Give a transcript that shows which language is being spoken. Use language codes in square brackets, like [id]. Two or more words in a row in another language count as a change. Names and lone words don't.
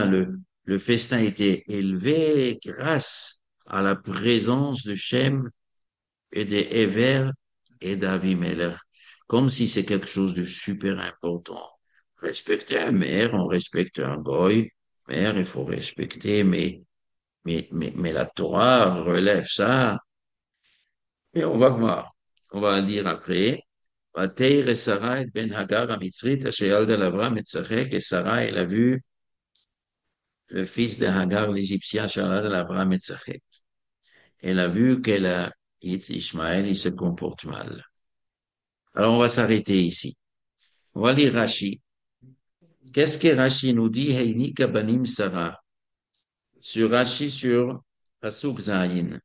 [fr] Le festin était élevé grâce à la présence de Shem et de Ever et d'Avimelech. Comme si c'est quelque chose de super important. Respecter un maire, on respecte un goy. Maire, il faut respecter, mais la Torah relève ça. Et on va voir. On va lire après. [he] ותרא שרה את בן הגר המצרית אשר ילדה לאברהם מצחק, [fr] et Sarah, elle a vu le fils de Hagar l'Égyptien [he] אשר ילדה לאברהם מצחק. [fr] Elle a vu qu'elle a, Ishmaël, il se comporte mal. Alors on va s'arrêter ici. On va lire Rashi. Qu'est-ce que Rashi nous dit? [he] היניקה בנים שרה. [fr] Sur Rashi, sur [he] פסוק ז.